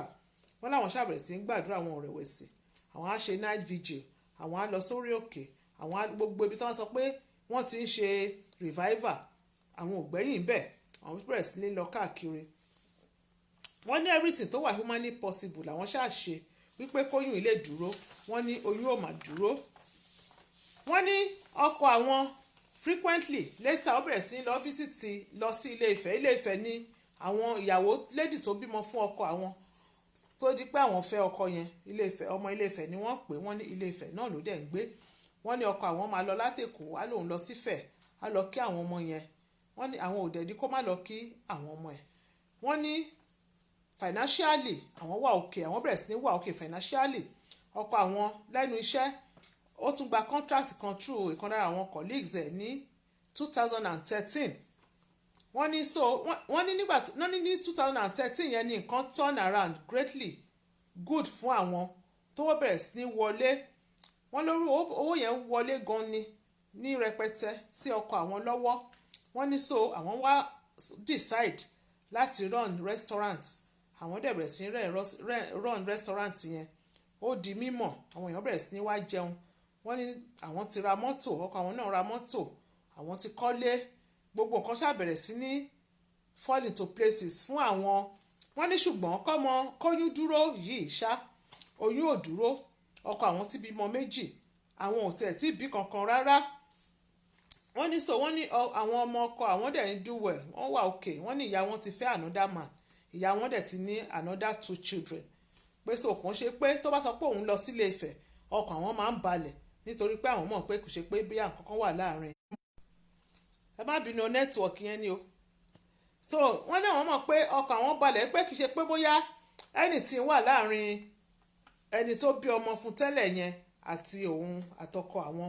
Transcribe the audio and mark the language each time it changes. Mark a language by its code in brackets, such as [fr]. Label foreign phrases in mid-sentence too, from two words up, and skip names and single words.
[yo] Wọ́n láwọn ṣàbẹ̀rẹ̀ sí ń gbàdúrà, àwọn ò rẹ̀wẹ̀sì, àwọn á ṣe [en] night vigil, [yo] àwọn á lọ sórí òkè, àwọn á gbogbo ibi tí wọ́n sọ pé wọ́n ti ń ṣe revival, àwọn ò gbẹ́yìn bẹ́ẹ̀, àwọn bẹ̀rẹ̀ sí ní lọ káàkiri. Wọ́n ní everything tó wà [en] humanly possible [yo] làwọn ṣáà ṣe wípé kóyún ilé dúró. Wọ́n ní oyún ò mà dúró. wọ́n ní ọkọ àwọn [en] frequently later [yo] ó bẹ̀rẹ̀ sí lọ fíṣítì lọ sí ilé Ifẹ̀. Ilé Ifẹ̀ ni àwọn ìyàwó lady tó bímọ fún ọkọ àwọn tó di pé àwọn fẹ́ ọkọ yẹn Ilé Ifẹ̀, ọmọ Ilé Ifẹ̀ ni wọ́n pè, wọ́n ní Ilé Ifẹ̀ náà ló dẹ̀ ń gbé. Wọ́n ní ọkọ àwọn máa lọ látèkó á lòun lọ sífẹ̀ á lọ kí àwọn ọmọ yẹn. Wọ́n ní àwọn ò dẹ̀dí kó má lọ kí àwọn ọmọ ẹ̀. Wọ́n ní financially àwọn wà òkè, àwọn bẹ̀rẹ̀ sí ní wà òkè financially. Ọkọ àwọn lẹ́nu iṣẹ́ ó tún gba contract kan through ìkan lára àwọn colleagues ẹ̀ ní 2013. Wọ́n ní so wọ́n ní nígbà náà ní 2013 yẹn ní nǹkan [en] turn around greatly good [yo] fún àwọn tó wọ́n bẹ̀rẹ̀ sí ní wọlé. Wọ́n lórí owó yẹn wọlé gan ní rẹpẹtẹ sí ọkọ àwọn lọ́wọ́. Wọ́n ní so àwọn wá decide láti [en] run restaurant. [yo] Àwọn dẹ̀ bẹ̀rẹ̀ sí ní [en] run restaurant [yo] yẹn. Ó di mímọ̀, àwọn èèyàn bẹ̀rẹ̀ sí ní wá jẹun. Wọ́n ní àwọn ti ra mọ́tò, ọkọ àwọn náà ra mọ́tò, àwọn ti kọ́lé, gbogbo nǹkan ṣàbẹ̀rẹ̀ sí ní [en] fall into places [yo] fún àwọn. Wọ́n ní ṣùgbọ́n kóyún dúró yìí ṣá, oyún ò dúró. Ọkọ àwọn ti bímọ méjì, àwọn ò tiẹ̀ tí bí kankan rárá. Wọ́n ní so wọ́n ní àwọn ọmọ ọkọ àwọn dẹ̀ ń [en] do well, [yo] wọ́n wà okay. Wọ́n ní ìyá wọn ti fẹ́ [en] another man, [yo] ìyá wọn dẹ̀ ti ní [en] another 2 children. [yo] Pé so kàn ṣe pé tó bá sọ pé òun lọ sílé Ifẹ̀ ọkàn àwọn máa ń balẹ̀ nítorí pé àwọn mọ̀ pé kò ṣe pé bí àǹkan kan wà láàrin. Ẹ má bínú nẹ́tíwọ̀kì yẹn ni o. So wọ́n náà wọ́n mọ̀ pé ọkàn àwọn balẹ̀ pé kì í ṣe pé bóyá anything wà láàrin ẹni tó bí ọmọ fún tẹ́lẹ̀ yẹn àti òun àtọkọ àwọn.